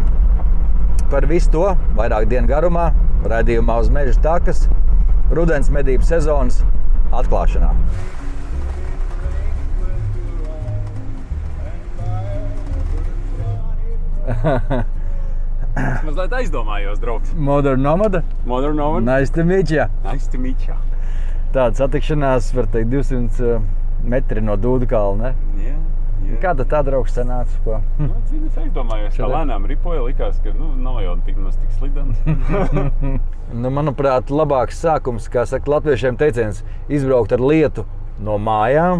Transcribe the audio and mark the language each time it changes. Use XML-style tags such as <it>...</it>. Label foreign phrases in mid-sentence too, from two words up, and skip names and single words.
<lv>Par visu to vairāk dienu garumā, raidījumā uz Meža takas, rudens medību sezonas atklāšanā. Es mazliet aizdomājos, draugs. Modern Nomad? Modern Nomad?</lv> <en>Nice to meet you. Nice to meet you.</en> <lv>Tāda satikšanās, var teikt, 200 metri no Dūdu kalna, ne? Jā. Kāda tā draugs sanāca? Ko? Es aizdomājos, kā lēnām ripoja, likās, ka nav jau tik slidens. Manuprāt, labāks sākums, kā saka latviešiem teiciens, izbraukt ar lietu no mājām.</lv>